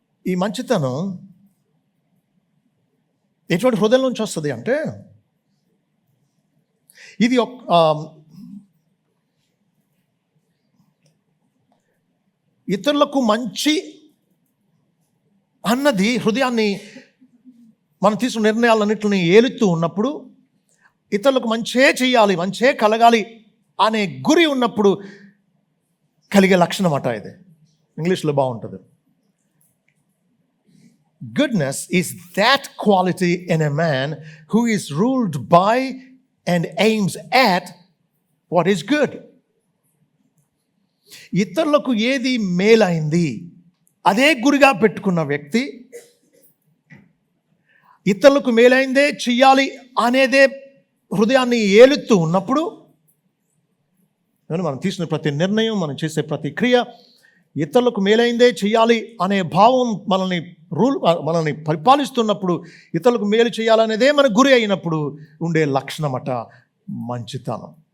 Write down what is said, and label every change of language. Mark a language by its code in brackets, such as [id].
[te] ఈ మంచితనం ఎటువంటి హృదయం నుంచి వస్తుంది అంటే, ఇది ఇతరులకు మంచి అన్నది హృదయాన్ని మనం తీసుకున్న నిర్ణయాలన్నింటినీ ఏలుతూ ఉన్నప్పుడు, ఇతరులకు మంచే చేయాలి, మంచే కలగాలి అనే గురి ఉన్నప్పుడు కలిగే లక్షణం అట ఇది. ఇంగ్లీష్లో బాగుంటుంది. [en] Goodness is that quality in a man who is ruled by and aims at what is good. [te] ఇతరులకు ఏది మేలైంది అదే గురిగా పెట్టుకున్న వ్యక్తి, ఇతరులకు మేలైందే చెయ్యాలి అనేదే హృదయాన్ని ఏలుతూ ఉన్నప్పుడు, మనం తీసుకునే ప్రతి నిర్ణయం, మనం చేసే ప్రతి క్రియ ఇతరులకు మేలైందే చెయ్యాలి అనే భావం మనల్ని పరిపాలిస్తున్నప్పుడు, ఇతరులకు మేలు చేయాలనేదే మన గురి అయినప్పుడు ఉండే లక్షణమట మంచితనం.